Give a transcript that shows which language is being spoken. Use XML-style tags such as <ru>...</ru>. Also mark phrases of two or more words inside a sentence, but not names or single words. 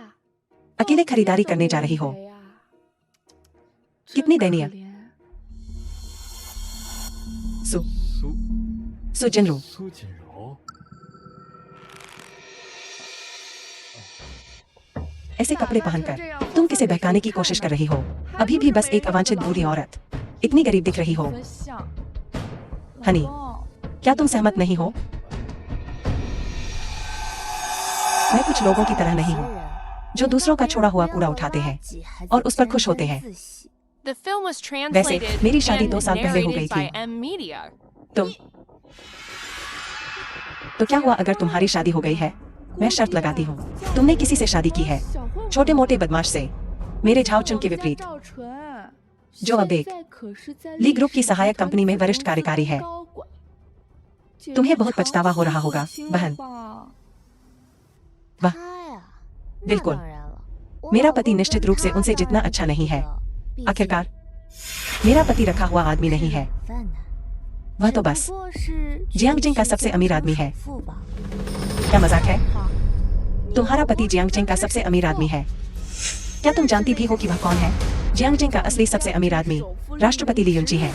<hi>अकेले खरीदारी करने जा रही हो। कितनी दयनीय। सु</hi> <zh>苏</zh> <hi>सुजिनरू,</hi> <zh>苏锦柔，</zh> <hi>ऐसे कपड़े पहनकर तुम किसे बहकाने की कोशिश कर रही हो? अभी भी बस एक अवांछित बूढ़ी औरत। इतनी गरीब दिख रही हो। हनी, क्या तुम सहमत नहीं हो? मैं कुछ लोगों की तरह नहीं हूँ, जो दूसरों का छोड़ा हुआ कूड़ा उठाते हैं और उस पर खुश होते हैं।</hi> <en>The film was</en> <hi>वैसे</hi> <en>translated</en> <hi>मेरी शादी</hi> <en>and</en> <hi>2 साल पहले हो गई</hi> <en>narrated by</en> <hi>थी।</hi> <en>M Media.</en> <hi>तुम तो क्या हुआ अगर तुम्हारी शादी हो गई है? मैं शर्त लगाती हूँ, तुमने किसी से शादी की है, छोटे मोटे बदमाश से, मेरे झाओचुन के विपरीत, जो अब एक ली ग्रुप की सहायक कंपनी में वरिष्ठ कार्यकारी है। तुम्हें बहुत पछतावा हो रहा होगा, बहन। वाह,</hi> <zh>他呀，</zh> <hi>बिल्कुल।</hi> <zh>当然了，</zh> <hi>मेरा पति निश्चित रूप से उनसे जितना अच्छा नहीं है। आखिरकार मेरा पति रखा हुआ आदमी नहीं है, वह तो बस जियांगजिंग का सबसे अमीर आदमी है। क्या मजाक है? तुम्हारा पति जियांगजिंग का सबसे अमीर आदमी है। क्या तुम जानती भी हो कि वह कौन है? जियांगजिंग का असली सबसे अमीर आदमी राष्ट्रपति ली युनची है।</hi>